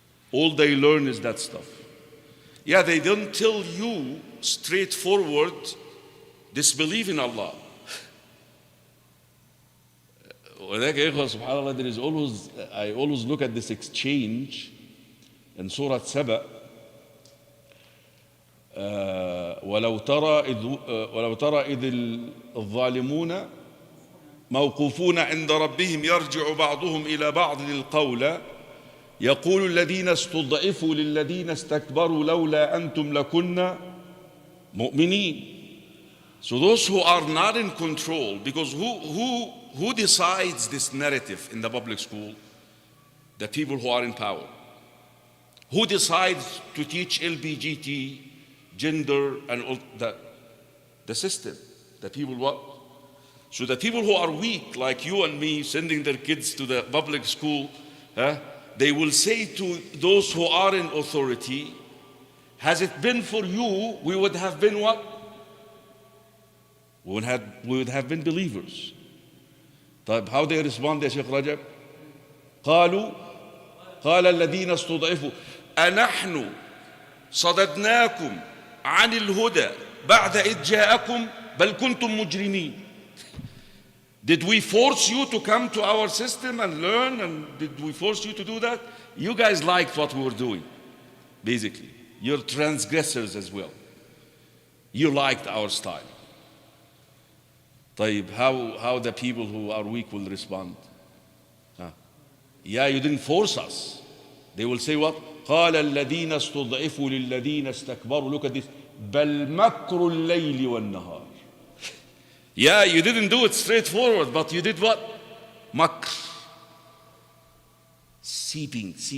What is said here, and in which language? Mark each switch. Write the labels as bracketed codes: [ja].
[en] All they learn is that stuff. Yeah, they don't tell you straightforward, disbelieve in Allah. There is always, I always look at this exchange in Surah Saba. [ar] ولو ترى إذ الظالمون موقوفون عند ربهم يرجع بعضهم إلى بعض القول يقول الذين استضعفوا للذين استكبروا لولا أنتم لكنا مؤمنين. [en] So those who are not in control, because who decides this narrative in the public school? The people who are in power. Who decides to teach LBGT, gender, and all that? The system. The people what? So the people who are weak, like you and me, sending their kids to the public school, they will say to those who are in authority, has it been for you, we would have been what? We would have been believers. [ar] طيب, [en] how they respond, [ar] يا شيخ رجب? قالوا قال الذين استضعفوا أنحن صددناكم عن الهدى بعد إذ جاءكم بل كنتم مجرمين. [en] Did we force you to come to our system and learn? And did we force you to do that? You guys liked what we were doing, basically. You're transgressors as well. You liked our style. [ar] طيب, [en] how the people who are weak will respond? Yeah, you didn't force us. They will say what? [ar] قال الذين استضعفوا للذين استكبروا. [en] Look at this. [ar] بل مكر الليل والنهار. [en] Yeah, you didn't do it straightforward, but you did what? Makr. Seeping.